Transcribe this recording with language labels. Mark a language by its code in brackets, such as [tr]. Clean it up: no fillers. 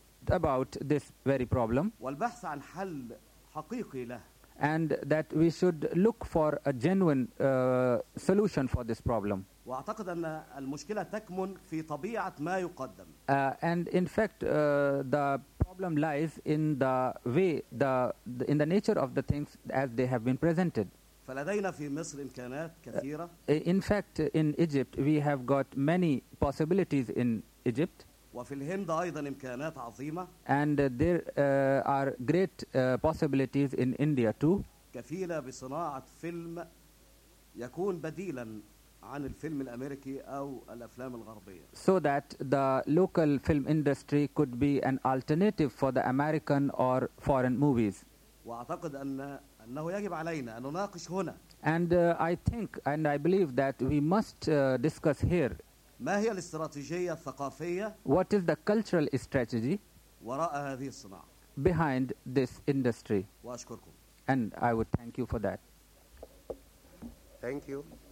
[en] About this very problem. [ar] والبحث عن حل حقيقي له. [en] And that we should look for a genuine solution for this problem. [ar] وأعتقد أن المشكلة تكمن في طبيعة ما يقدم. [en] And in fact, the problem lies in the way, in the nature of the things as they have been presented. [ar] فلدينا في مصر إمكانات كثيرة. [en] In fact, in Egypt, we have got many possibilities in Egypt. [ar] وفي الهند أيضا إمكانات عظيمة. [en] And there are great possibilities in India too. [ar] كفيلة بصناعة فيلم يكون بديلا عن الفيلم الأمريكي أو الأفلام الغربية. [en] So that the local film industry could be an alternative for the American or foreign movies. [ar] وأعتقد أنه يجب علينا أن نناقش هنا. [en] And I believe that we must discuss here. [ar] ما هي الاستراتيجية الثقافية؟ [en] What is the cultural strategy [ar] وراء هذه الصناعة؟ [en] Behind this industry. [ar] وأشكركم. [en] And I would thank you for that. Thank you.